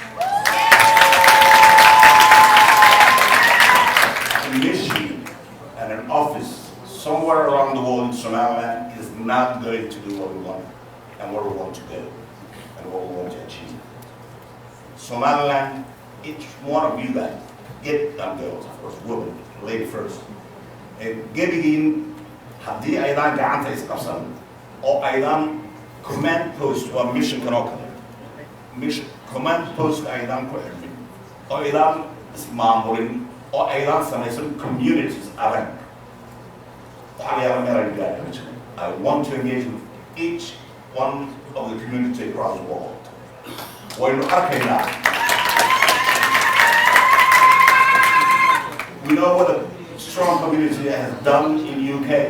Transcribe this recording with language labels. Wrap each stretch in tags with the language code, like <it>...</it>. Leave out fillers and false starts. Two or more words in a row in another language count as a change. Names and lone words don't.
<en>A mission and an office somewhere around the world in Somaliland is not going to do what we want and where we want to go and what we want to achieve. Somaliland, each one of you guys, get and girls, of course, women, lady first.</en> <so>Gebigin, haddii aydan gacanta isqabsan oo aydan</so> <en>command post</en> <so>waa mission kanoo kale.</so> <en>Mission command post</en> <so>aydan ku xirmin oo aydan ismaamurin oo aydan samaysan communities adag.</so> <en>I want to engage with each one of the community across the world. We know what a strong community has done in UK.</en>